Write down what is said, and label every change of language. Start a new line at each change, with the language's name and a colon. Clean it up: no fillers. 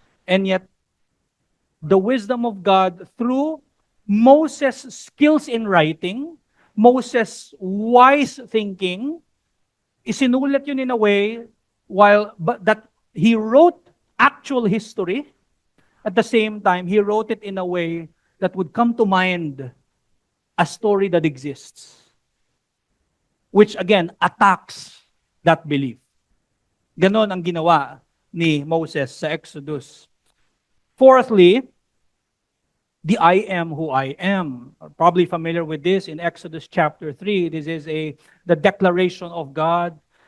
English: And yet, the wisdom of God through Moses' skills in writing, Moses' wise thinking,
Filipino: isinulat yun
English: in a way but that he wrote actual history. At the same time, he wrote it in a way that would come to mind a story that exists, which again attacks that belief.
Filipino: Ganon ang ginawa ni Moses sa Exodus.
English: Fourthly, the I am who I am. Probably familiar with this in Exodus chapter 3. This is the declaration of God.